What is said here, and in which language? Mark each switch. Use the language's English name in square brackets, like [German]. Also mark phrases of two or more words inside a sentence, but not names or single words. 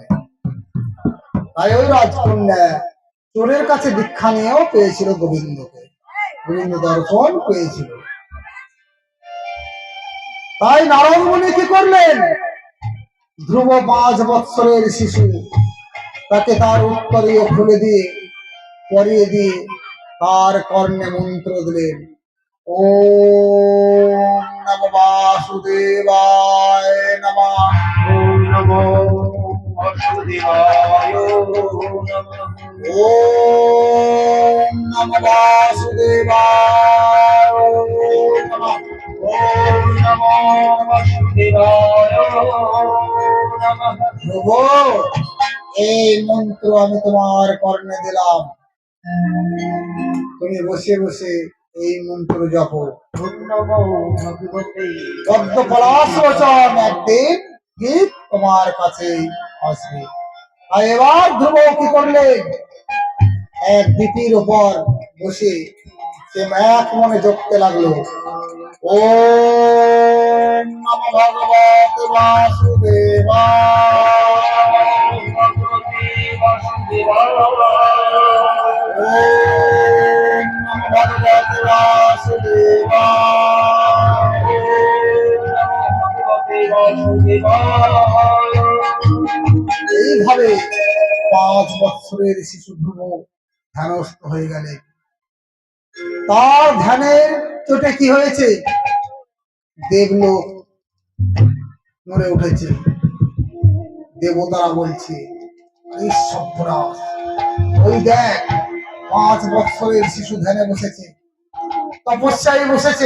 [Bangla] তাই ওই রাজকন্যা চোরের কাছে দীক্ষা নিয়েও পেয়েছিল গোবিন্দকে, গোবিন্দ দর্শন পেয়েছিল। তাই নারদ মুনি কি করলেন? ধ্রুব 5 বৎসরের শিশু, তাকে তার উত্তরীয় খুলে দিয়ে পরিয়ে দিয়ে তার কর্ণে মন্ত্র দিলেন, [Sanskrit] ওম নমঃ বাসুদেবায় নমঃ। ওম নমো বাসুদেবায় নমঃ। ওম নমঃ বাসুদেবায় নমঃ। ওম নমো বাসুদেবায় নমঃ। [Bangla] ধ্রুব, এই মন্ত্র আমি তোমার কর্ণে দিলাম, তুমি বসে বসে এই মন্ত্র জপ। একদিন গীত তোমার কাছে আসবে। আর এবার ধ্রুব কি করলেন? এক দ্বীপের উপর বসে সে এক মনে জপতে লাগলো, [Sanskrit] ওম নমঃ ভগবতে বাসুদেবায়। ভগবতে বাসুদেবায়। [Bangla] এইভাবে 5 বৎসরের শিশু ধ্রুব ধ্যানস্থ হয়ে গেলেন। তার ধ্যানের চোটে কি হয়েছে? দেবলোক নড়ে উঠেছে। দেবতারা বলছে, ওই দেখ 5 বৎসরের শিশু ধ্যানে বসেছে, তপস্যায় বসেছে।